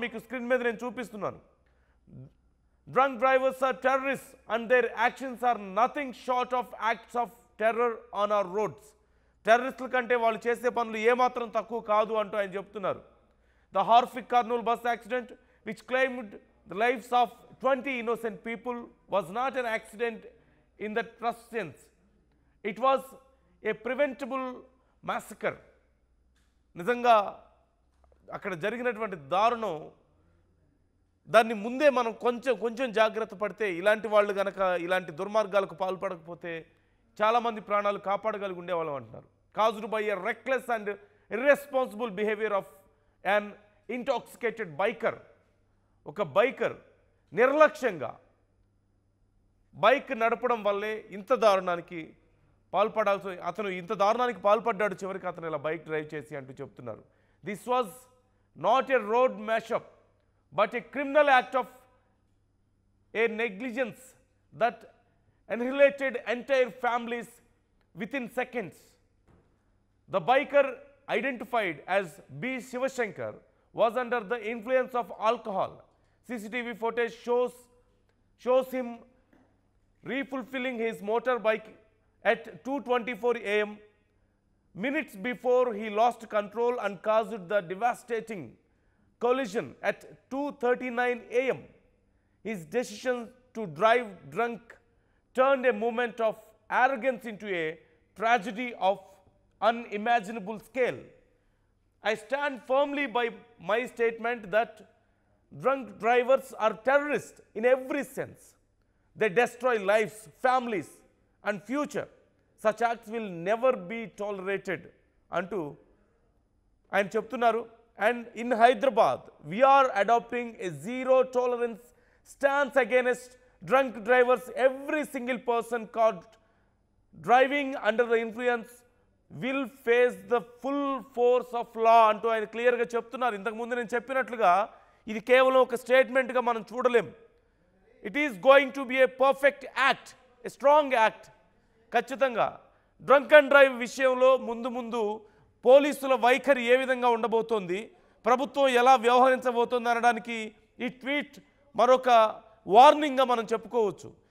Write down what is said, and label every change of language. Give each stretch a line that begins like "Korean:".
Telugu: మీకు స్క్రీన్ మీద నేను చూపిస్తున్నాను.
English: Drunk drivers are terrorist and their actions are nothing short of acts of terror on our roads.
Telugu: టెర్రరిస్టుల కంటే వాళ్ళు చేసే పనులు ఏమాత్రం తక్కువ కాదు అంటూ ఆయన చెప్తున్నారు.
English: The horrific Kurnool bus accident which claimed the lives of 20 innocent people was not an accident in the trust sense. It was a preventable massacre.
Telugu: నిజంగా అక్కడ జరిగినటువంటి దారుణం, దాన్ని ముందే మనం కొంచెం జాగ్రత్త పడితే, ఇలాంటి వాళ్ళు కనుక ఇలాంటి దుర్మార్గాలకు పాల్పడకపోతే చాలామంది ప్రాణాలు కాపాడగలిగి ఉండేవాళ్ళం అంటున్నారు.
English: Caused by a reckless and irresponsible behaviour of an intoxicated biker.
Telugu: ఒక బైకర్ నిర్లక్ష్యంగా బైక్ నడపడం వల్లే ఇంత దారుణానికి అతను ఇంత దారుణానికి పాల్పడ్డాడు. చివరికి అతను ఇలా బైక్ డ్రైవ్ చేసి అంటూ చెప్తున్నారు.
English: This was not a road mishap but a criminal act of a negligence that annihilated entire families within seconds. The biker, identified as B. Shivashankar, was under the influence of alcohol. CCTV footage shows him refulfilling his motorbike at 2:24 a.m. minutes before he lost control and caused the devastating collision at 2:39 a.m. His decision to drive drunk turned a moment of arrogance into a tragedy of unimaginable scale. I stand firmly by my statement that drunk drivers are terrorists in every sense. They destroy lives, families, and future. Such acts will never be tolerated.
Telugu: Antu ఆయన చెప్తున్నారు.
English: And in Hyderabad, we are adopting a zero tolerance stance against drunk drivers. Every single person caught driving under the influence will face the full force of law
Telugu: అంటూ ఆయన క్లియర్గా చెప్తున్నారు. ఇంతకుముందు నేను చెప్పినట్లుగా ఇది కేవలం ఒక స్టేట్మెంట్గా మనం చూడలేం.
English: It is going to be a perfect act, a strong act.
Telugu: ఖచ్చితంగా డ్రంక్ అండ్ డ్రైవ్ విషయంలో ముందు ముందు పోలీసుల వైఖరి ఏ విధంగా ఉండబోతోంది, ప్రభుత్వం ఎలా వ్యవహరించబోతోంది అనడానికి ఈ ట్వీట్ మరొక వార్నింగ్గా మనం చెప్పుకోవచ్చు.